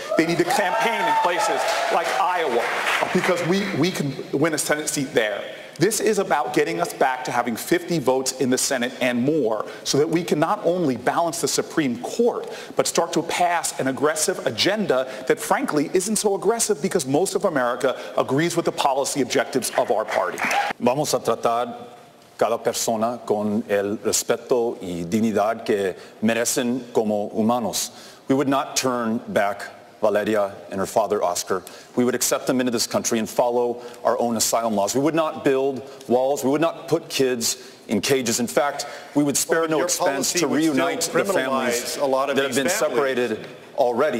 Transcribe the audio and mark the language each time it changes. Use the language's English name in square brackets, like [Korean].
[English] They need to campaign in places like Iowa because we can win a Senate seat there. This is about getting us back to having 50 votes in the Senate and more so that we can not only balance the Supreme Court, but start to pass an aggressive agenda that frankly isn't so aggressive because most of America agrees with the policy objectives of our party. [Spanish] Vamos a tratar cada persona con el respeto y dignidad que merecen como humanos. [English] We would not turn back Valeria and her father Oscar. We would accept them into this country and follow our own asylum laws. We would not build walls. We would not put kids in cages. In fact, we would spare no expense to reunite the families that have been separated already.